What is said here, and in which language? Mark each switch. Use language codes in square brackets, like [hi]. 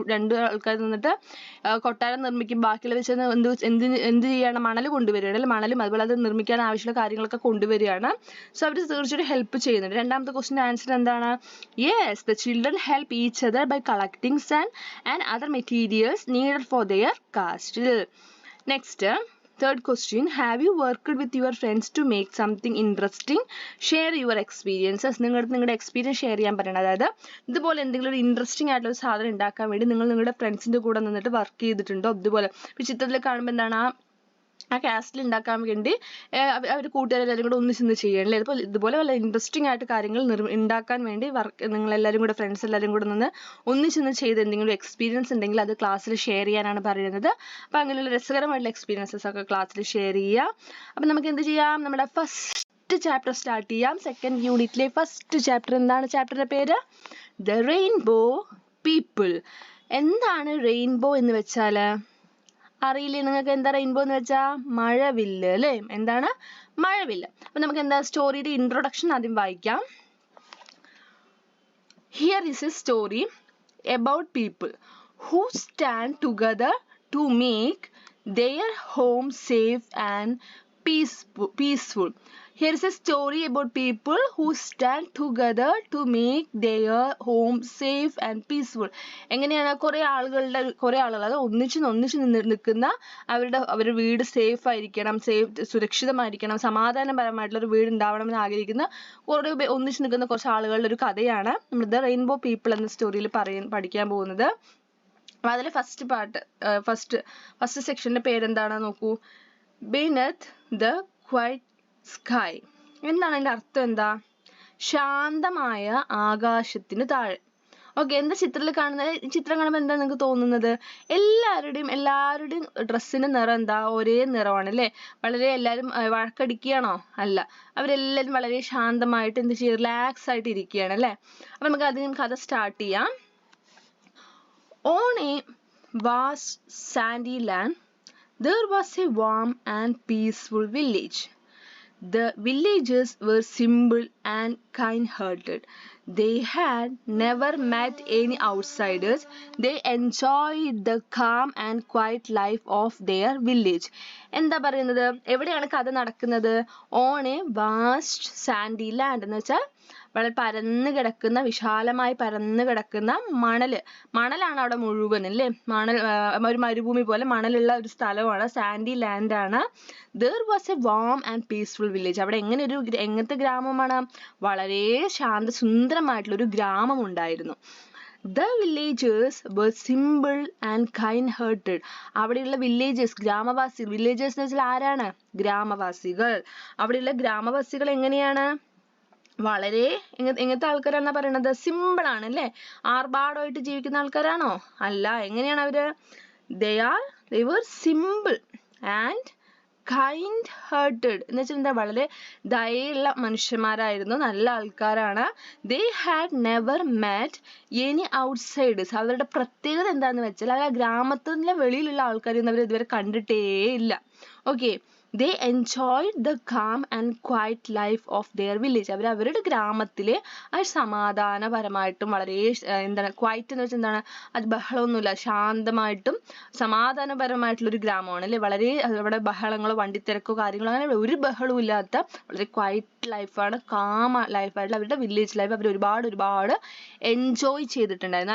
[ml] രണ്ട് ആൾക്കാർ നിന്നിട്ട് കൊട്ടാരം നിർമ്മിക്കും. ബാക്കിയുള്ളവർ വെച്ച് എന്ത് ചെയ്യാണ്? മണൽ കൊണ്ടുവരികയാണ് അല്ലെ. മണലും അതുപോലെ അത് നിർമ്മിക്കാൻ ആവശ്യമുള്ള കാര്യങ്ങളൊക്കെ കൊണ്ടുവരികയാണ്. സോ അവർ തീർച്ചയായിട്ടും ഹെൽപ്പ് ചെയ്യുന്നുണ്ട്. 2ാമത്തെ ക്വസ്റ്റിന്റെ ആൻസർ എന്താണ്? [en] Yes, the children help each other by collecting sand and other materials needed for their castle. Next, third question, have you worked with your friends to make something interesting? Share your experiences. [ml] നിങ്ങളുടെ experience share ചെയ്യാൻ പറയണം. അതായത് ഇതുപോലെ എന്തെങ്കിലും ഒരു interesting ആയിട്ടുള്ള ഒരു സാധനം ഉണ്ടാക്കാൻ വേണ്ടി നിങ്ങളുടെ ഫ്രണ്ട്സിന്റെ കൂടെ നിന്നിട്ട് വർക്ക് ചെയ്തിട്ടുണ്ടോ? ഇതുപോലെ ചിത്രത്തിൽ കാണുമ്പോൾ എന്താണ്? ആ കാസ്റ്റിൽ ഉണ്ടാക്കാൻ വേണ്ടി അവർ കൂട്ടുകാരെല്ലാവരും കൂടെ ഒന്നിച്ച് ചെയ്യണല്ലേ. അപ്പോൾ ഇതുപോലെ വല്ല ഇൻട്രസ്റ്റിംഗ് ആയിട്ട് കാര്യങ്ങൾ ഉണ്ടാക്കാൻ വേണ്ടി നിങ്ങളെല്ലാവരും കൂടെ ഫ്രണ്ട്സ് എല്ലാവരും കൂടെ നിന്ന് ഒന്നിച്ച് ചെയ്ത് എന്തെങ്കിലും എക്സ്പീരിയൻസ് ഉണ്ടെങ്കിൽ അത് ക്ലാസ്സിൽ ഷെയർ ചെയ്യാനാണ് പറയുന്നത്. അപ്പോൾ അങ്ങനെയുള്ള രസകരമായിട്ടുള്ള എക്സ്പീരിയൻസസ് ഒക്കെ ക്ലാസ്സിൽ ഷെയർ ചെയ്യാം. അപ്പം നമുക്ക് എന്ത് ചെയ്യാം? നമ്മുടെ ഫസ്റ്റ് ചാപ്റ്റർ സ്റ്റാർട്ട് ചെയ്യാം. സെക്കൻഡ് യൂണിറ്റിലെ ഫസ്റ്റ് ചാപ്റ്റർ. എന്താണ് ചാപ്റ്ററിന്റെ പേര്? The rainbow people. എന്താണ് റെയിൻബോ എന്ന് വെച്ചാൽ അറിയില്ലേ നിങ്ങൾക്ക്? എന്താ റെയിൻബോ എന്ന് വെച്ചാൽ? മഴവില്ല് അല്ലേ. എന്താണ്? മഴവില്ല്. അപ്പൊ നമുക്ക് എന്താ സ്റ്റോറിയുടെ ഇൻട്രൊഡക്ഷൻ ആദ്യം വായിക്കാം. [en] Here is a story. about people who stand together to make their home safe and peaceful. Here is a story about people who stand together to make their home safe and peaceful. [ml] എങ്ങനെയാണ് കുറേ ആളുകൾ അത് ഒന്നിച്ച് നിൽക്കുന്ന അവരുടെ വീട് safe ആയിരിക്കണം, സുരക്ഷിതമായിരിക്കണം, സമാധാനപരമായിട്ടുള്ള ഒരു വീട് ഉണ്ടാവണമെന്ന് ആഗ്രഹിക്കുന്ന കുറേ ഒന്നിച്ച് നിൽക്കുന്ന കുറച്ച് ആളുകളുടെ ഒരു കഥയാണ് നമ്മൾ ദ റെയിൻബോ പീപ്പിൾ എന്ന സ്റ്റോറിയിൽ പഠിക്കാൻ പോകുന്നത്. അതിലെ ഫസ്റ്റ് സെക്ഷന്റെ പേരെന്താണെന്ന് നോക്കൂ. ബീനത്ത് ദ ക്വൈറ്റ് സ്കൈ. എന്താണ് അതിന്റെ അർത്ഥം? എന്താ? ശാന്തമായ ആകാശത്തിന് താഴെ. ഓക്കെ, എന്താ ചിത്രത്തിൽ കാണുന്നത്? ചിത്രം കാണുമ്പോൾ എന്താ നിങ്ങൾക്ക് തോന്നുന്നത്? എല്ലാവരുടെയും ഡ്രസ്സിന്റെ നിറം എന്താ? ഒരേ നിറമാണ് അല്ലേ? വളരെ എല്ലാവരും വഴക്കടിക്കുകയാണോ? അല്ല, അവരെല്ലാവരും വളരെ ശാന്തമായിട്ട് എന്ത് ചെയ്യും? റിലാക്സ് ആയിട്ട് ഇരിക്കുകയാണ് അല്ലേ? അപ്പൊ നമുക്ക് അതിന് കഥ സ്റ്റാർട്ട് ചെയ്യാം. [en] On a vast sandy land, there was a warm and peaceful village. The villagers were simple and kind-hearted. They had never met any outsiders. They enjoyed the calm and quiet life of their village. [ml] എന്താ പറയുന്നത്? എവിടെയാണ് കഥ നടക്കുന്നത്? [en] On a vast sandy land [ml] എന്ന് വെച്ചാൽ വളരെ പരന്നു കിടക്കുന്ന, വിശാലമായി പരന്നു കിടക്കുന്ന മണലാണ് അവിടെ മുഴുവൻ അല്ലേ? ഒരു മരുഭൂമി പോലെ മണലുള്ള ഒരു സ്ഥലമാണ്, സാൻഡി ലാൻഡ് ആണ്. [en] There was a warm and peaceful village. [ml] അവിടെ എങ്ങനത്തെ ഗ്രാമമാണ്? വളരെ സുന്ദരമായിട്ടുള്ള ഒരു ഗ്രാമം ഉണ്ടായിരുന്നു. [en] The villagers were simple and kind-hearted. [ml] അവിടെയുള്ള villagers എന്ന് വെച്ചാൽ ആരാണ്? ഗ്രാമവാസികൾ. അവിടെയുള്ള ഗ്രാമവാസികൾ എങ്ങനെയാണ്? വളരെ എങ്ങനത്തെ ആൾക്കാരാണെന്നാ പറയണത്? സിമ്പിൾ ആണ് അല്ലേ? ആർഭാടമായിട്ട് ജീവിക്കുന്ന ആൾക്കാരാണോ? അല്ല. എങ്ങനെയാണ് അവര്? [en] they were simple and kind-hearted [ml] എന്ന് വെച്ചാൽ എന്താ? വളരെ ദയയുള്ള മനുഷ്യന്മാരായിരുന്നു, നല്ല ആൾക്കാരാണ്. [en] They had never met any outsiders. [ml] അവരുടെ പ്രത്യേകത എന്താന്ന് വെച്ചാൽ ആ ഗ്രാമത്തിന്റെ വെളിയിലുള്ള ആൾക്കാരൊന്നും അവർ ഇതുവരെ കണ്ടിട്ടേ ഇല്ല. [en] Okay, they enjoyed the calm and quiet life of their village. [ml] അവരുടെ ഗ്രാമത്തിലെ ആ സമാധാനപരമായിട്ടും വളരെ ക്വൈറ്റ് എന്ന് വെച്ചാൽ എന്താണ്? അത് ബഹളമൊന്നുമില്ല, ശാന്തമായിട്ടും സമാധാനപരമായിട്ടുള്ള ഒരു ഗ്രാമമാണ് അല്ലെ? വളരെ അവിടെ ബഹളങ്ങളോ വണ്ടിത്തിരക്കോ കാര്യങ്ങളോ അങ്ങനെ ഒരു ബഹളവും ഇല്ലാത്ത വളരെ ക്വൈറ്റ് ലൈഫാണ്, കാം ലൈഫായിട്ടുള്ള അവരുടെ വില്ലേജ് ലൈഫ് അവർ ഒരുപാട് എൻജോയ് ചെയ്തിട്ടുണ്ടായിരുന്നു.